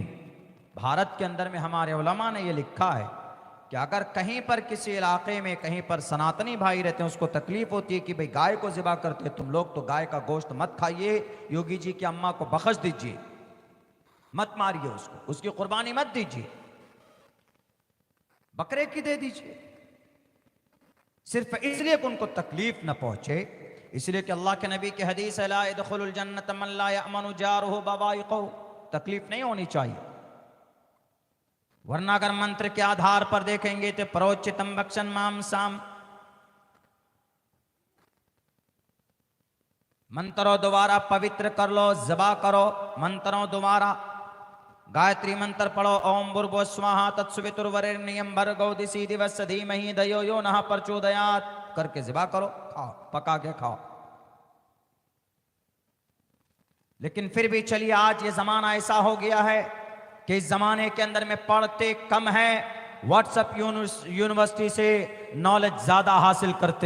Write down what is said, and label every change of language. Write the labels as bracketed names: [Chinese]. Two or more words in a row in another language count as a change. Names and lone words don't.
[Hindi] भारत के अंदर में हमारे उलमा ने ये लिखा है कि अगर कहीं पर किसी इलाके में कहीं पर सनातनी भाई रहते हैं, उसको तकलीफ होती है कि भाई गाय को ज़िबा करते तुम लोग, तो गाय का गोश्त मत खाइए, योगी जी की अम्मा को बख्श दीजिए, मत मारिए उसको, उसकी कुर्बानी मत दीजिए, बकरे की दे दीजिए, सिर्फ इसलिए कि उनको तकलीफ न पहुंचे। इसलिए कि अल्लाह के नबी की हदीस है [Arabic] لا يدخل الجنة من لا يأمن جاره بوائقه, [Hindi] तकलीफ नहीं होनी चाहिए। वरना अगर मंत्र के आधार पर देखेंगे तो [Sanskrit] प्रोचितम भक्षण मांसाम, [Hindi] मंत्रों द्वारा पवित्र कर लो, ज़बा करो, मंत्रों द्वारा गायत्री मंत्र पढ़ो, [Sanskrit] ओम भूर्भुवः स्वाहा तत्सवितुर्वरेण्यं भर्गो दिशि दिवस्य धीमहि धियो यो नः प्रचोदयात्, [Hindi] करके ज़बा करो, खाओ, पका के खाओ। लेकिन फिर भी चलिए आज ये जमाना ऐसा हो गया है कि इस जमाने के अंदर में पढ़ते कम है, व्हाट्सएप यूनिवर्सिटी से नॉलेज ज्यादा हासिल करते।